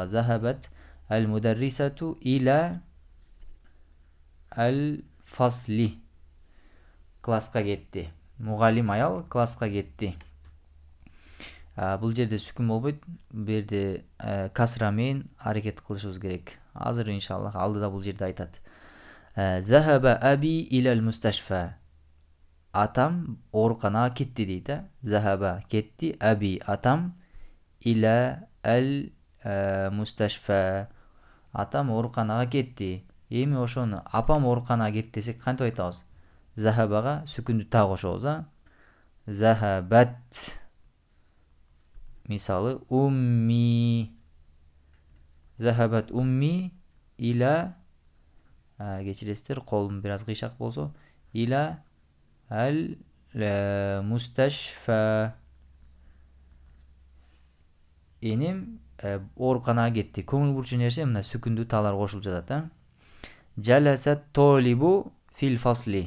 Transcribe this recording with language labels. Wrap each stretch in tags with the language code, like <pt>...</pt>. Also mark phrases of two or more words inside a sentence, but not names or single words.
<ar>ذهبت المدرسة إلى الفصل.</ar> <ky>Класска кетти. Мугалим аял класска кетти. Бул жерде сүкүн болбойт. Бул жерде касра менен аракет кылышыбыз керек. Азыр иншаллах алдыда бул жерде айтат.</ky> <ar>ذهب أبي إلى المستشفى.</ar> <ky>Атам ооруканага кетти дейт.</ky> <ar>Захаба кетти, аби атам, إلى المستشفى.</ar> <ky>Атам ооруканага кетти. Эми ошону апам ооруканага кетти десек кантип айтабыз? Захабага сүкүндү та кошобуз.</ky> <ar>Захабат. Мисалы умми. ذهبت أمي إلى,</ar> <ky>кечиресиздер, колум бир аз кыйшак болсо,</ky> <ar>إلى المستشفى.</ar> <ky>Энем ооруканага кетти. Көңүл бурчу нерсе мына сүкүндү таалар кошулуп жатат.</ky> <ar>جلست طالب في الفصل.</ar>